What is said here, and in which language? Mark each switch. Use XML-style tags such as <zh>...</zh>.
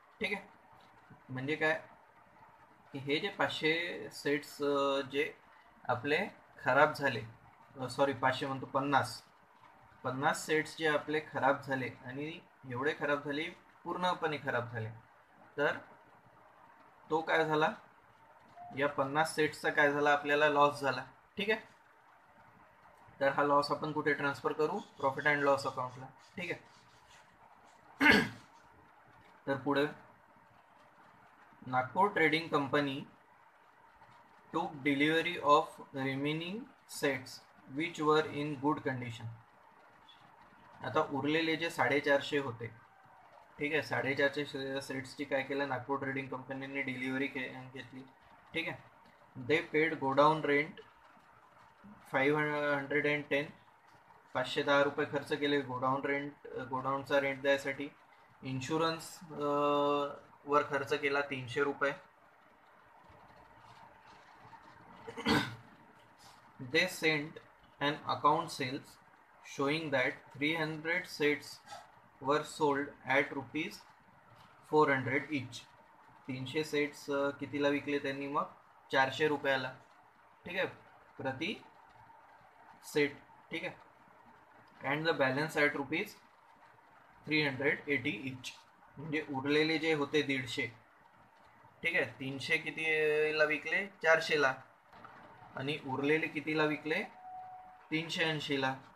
<mr>ठीक आहे, म्हणजे काय की हे जे 500 सेट्स जे आपले खराब झाले, सॉरी 500 म्हणतो, 50 सेट्स जे आपले खराब झाले, आणि एवढे खराब झाले, पूर्णपणे खराब झाले, तर तो काय झाला, या 50 सेट्सचा काय झाला, आपल्याला लॉस झाला. ठीक आहे, तर हा लॉस आपण कुठे ट्रान्सफर करू, प्रॉफिट अँड लॉस अकाउंटला. ठीक आहे, तर पुढे,</mr> <en>Nagpur trading company took delivery of remaining sets which were in good condition.</en> <mr>आता उरलेले जे 450 होते, ठीक आहे, 450 सेट्सची काय केलं, नागपूर ट्रेडिंग कंपनीने डिलिव्हरी घेतली. ठीक आहे,</mr> <en>they paid godown rent 510,</en> <mr>510 रुपये खर्च केले गोडाऊनचा रेंट द्यायसाठी. इन्शुरन्स वर खर्च केला 300 रुपये.</mr> <en>they sent an account sales showing that 300 sets were sold at rupees 400 each.</en> <mr>300 sets कितीला विकले त्यांनी मग 400 रुपयाला. ठीक आहे, प्रति सेट. ठीक आहे,</mr> <en>And the balance at rupees 380 each.</en> <mr>म्हणजे उरलेले जे होते 150, ठीक आहे, 300 कितीला विकले 400ला, आणि उरलेले कितीला विकले 380ला.</mr>